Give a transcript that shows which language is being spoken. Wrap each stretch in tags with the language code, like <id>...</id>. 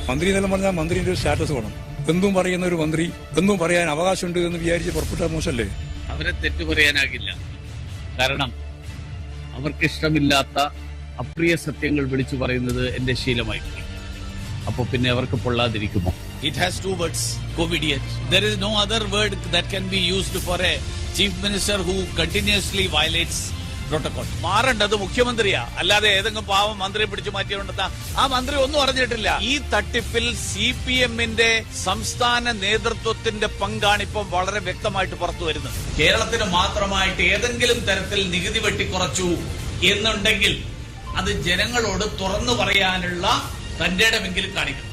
<ml>മന്ത്രി എന്നെല്ലാം പറഞ്ഞാൽ മന്ത്രിന്റെ ഒരു സ്റ്റാറ്റസ് വേണം. എന്തും പറയുന്ന ഒരു മന്ത്രി എന്തും പറയാൻ അവകാശമുണ്ട് എന്ന് വിചാരിച്ച് പുറപ്പെട്ട മോശമല്ലേ? അവരെ തെറ്റു പറയാനാകില്ല. കാരണം അവർക്കിഷ്ടമില്ലാത്ത അപ്രിയ സത്യങ്ങൾ വിളിച്ചു പറയുന്നത് എന്റെ ശീലമായിട്ടുണ്ട്. അപ്പൊ പിന്നെ അവർക്ക് പൊള്ളാതിരിക്കുമോ?</ml> <en>It has two words, covidiot. There is no other word that can be used for a chief minister who continuously violates protocol.</en> <ml>മാറേണ്ടത് മുഖ്യമന്ത്രിയാ, അല്ലാതെ ഏതെങ്കിലും പാവം മന്ത്രിയെ പിടിച്ചു മാറ്റിയോണ്ടെത്താ. ആ മന്ത്രി ഒന്നും അറിഞ്ഞിട്ടില്ല. ഈ തട്ടിപ്പിൽ CPM-ന്റെ സംസ്ഥാന നേതൃത്വത്തിന്റെ പങ്കാണ് ഇപ്പം വളരെ വ്യക്തമായിട്ട് പുറത്തു വരുന്നത്. കേരളത്തിന് മാത്രമായിട്ട് ഏതെങ്കിലും തരത്തിൽ നികുതി വെട്ടിക്കുറച്ചു എന്നുണ്ടെങ്കിൽ അത് ജനങ്ങളോട് തുറന്നു പറയാനുള്ള തന്റെ ഇടമെങ്കിലും കാണിക്കണം.</ml>